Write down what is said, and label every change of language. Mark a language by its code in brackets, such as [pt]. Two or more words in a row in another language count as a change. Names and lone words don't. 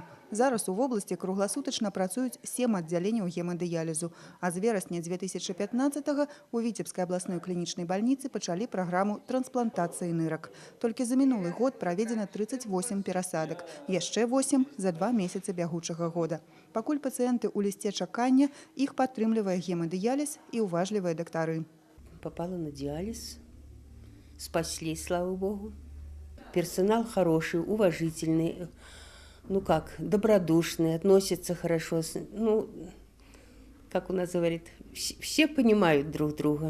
[be] Зараз у вобласці кругласутачна працуюць 7 аддзяленняў гемадыялізу, а з верасня 2015-го у Віцебскай абласной клінічнай бальніцы пачалі праграму трансплантацыі нырак. Толькі за мінулы год праведзена 38 перасадак, яшчэ 8 за 2 месяцы бягучага года. Пакуль пацыенты ў лісце чакання, іх падтрымлівае гемадыяліз і уважлівыя дактары. [ru] Попала на диализ, спасли, слава богу. Персонал хороший, уважительный, добродушный, относится хорошо. Как у нас говорит, все понимают друг друга.